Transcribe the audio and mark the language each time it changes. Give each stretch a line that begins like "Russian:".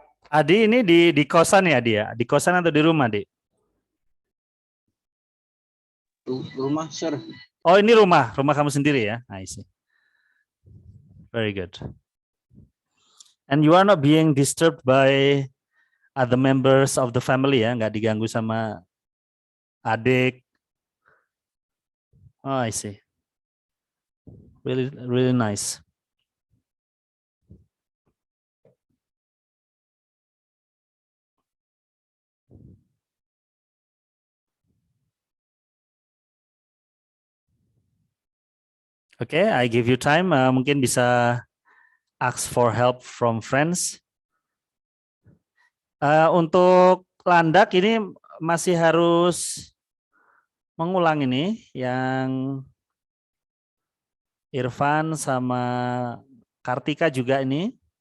Indonesian: Adi ini di kosan ya dia? Di kosan atau di rumah, Dik? Rumah, sir. Oh, ini rumah kamu sendiri ya?
English: I see. Very good. And you are not being disturbed by other members of the family ya?
Indonesian: Nggak diganggu sama adik.
English: Oh, I see. Really nice. Oke, I give you time.
Indonesian: Mungkin bisa
English: ask for help from friends.
Indonesian: Untuk landak ini masih harus mengulang ini yang Irfan sama Kartika juga ini.